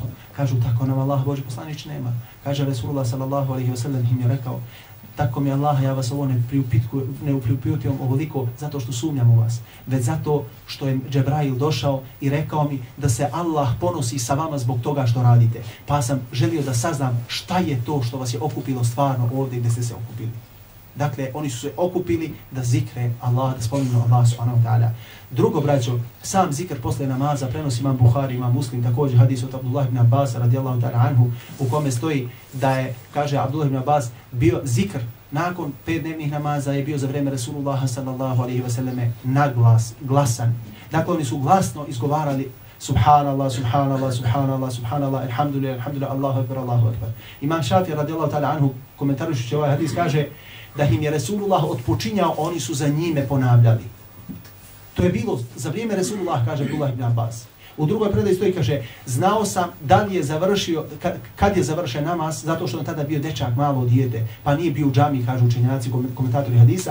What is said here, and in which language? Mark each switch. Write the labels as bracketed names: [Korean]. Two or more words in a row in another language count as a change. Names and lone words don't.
[Bosnian] Kažu: tako nam Allaha, Božji poslaniče, nema. Kaže Resulullah [Arabic] صلى الله عليه وسلم [Bosnian] im je rekao: tako mi Allah, ja vas ovo ne priupitujem ovoliko zato što sumnjam u vas, već zato što je Džebrail došao i rekao mi da se Allah ponosi sa vama zbog toga što radite. Pa sam želio da saznam šta je to što vas je okupilo stvarno ovdje gdje ste se okupili. Dakle, oni su se okupili da zikre Allah, da spominu Allah [Arabic] سبحانه وتعالى. [Bosnian] Drugo, braćo, sam zikr posle namaza prenosi imam Buhari, imam Muslim, također hadis od Abdullah ibn Abbas [Arabic] رضي الله تعالى عنه, [Bosnian] u kome stoji da je, kaže Abdullah ibn Abbas, bio zikr nakon 5 dnevnih namaza je bio za vrijeme Resulullaha [Arabic] صلى الله عليه وسلم [Bosnian] glasan. Dakle, oni su glasno izgovarali [Arabic] سبحان الله، سبحان الله، سبحان الله، سبحان الله، الحمد لله، الحمد لله، الله أكبر، الله أكبر. [Bosnian] Imam Šafija [Arabic] رضي الله تعالى عنه, [Bosnian] komentarujući ovaj hadis, kaže da im je Resulullah odpočinjao, oni su za njime ponavljali. To je bilo za vrijeme Resulullah, kaže Abdullah ibn Abbas. U drugoj predaji stoji, kaže, znao sam da li je završio, kad je završen namaz, zato što on tada bio dečak, malo dijete, pa nije bio u džami, kažu učenjaci, komentatori hadisa.